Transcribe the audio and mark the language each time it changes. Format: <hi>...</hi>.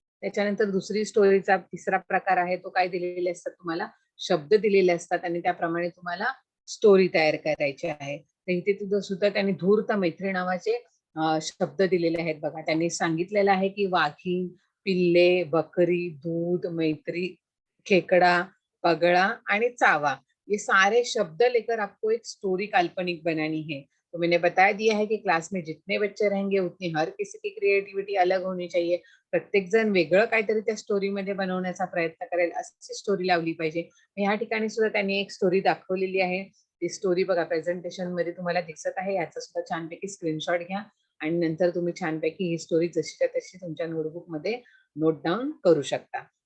<mr>त्याच्यानंतर दुसरी स्टोरीचा तिसरा प्रकार आहे, तो काय दिलेले असतात तुम्हाला, शब्द दिलेले असतात आणि त्याप्रमाणे तुम्हाला स्टोरी तयार करायची आहे। तर इथे तुझं सुद्धा त्यांनी धूर्त मैत्री नावाचे शब्द दिलेले आहेत बघा। त्यांनी सांगितलेलं आहे की वाघीण, पिल्ले, बकरी, दूध, मैत्री, खेकडा, पगड़ा आणि चावा,</mr> <hi>ये सारे शब्द लेकर आपको एक स्टोरी काल्पनिक बनानी है। तो मैंने बता दिया है कि क्लास में जितने बच्चे रहेंगे उतनी हर किसी की क्रिएटिविटी अलग होनी चाहिए।</hi> <mr>प्रत्येक जण वेगळं काहीतरी त्या स्टोरीमध्ये बनवण्याचा प्रयत्न करेल अशी स्टोरी लावली पाहिजे। ह्या ठिकाणी सुद्धा त्यांनी एक स्टोरी दाखवलेली आहे। ती स्टोरी बघा प्रेझेंटेशन मध्ये तुम्हाला दिसत आहे, याचा सुद्धा छानपैकी स्क्रीनशॉट घ्या आणि नंतर तुम्ही छानपैकी ही स्टोरी जशीच्या तशी तुमच्या नोटबुक मध्ये नोट डाऊन करू शकता।</mr>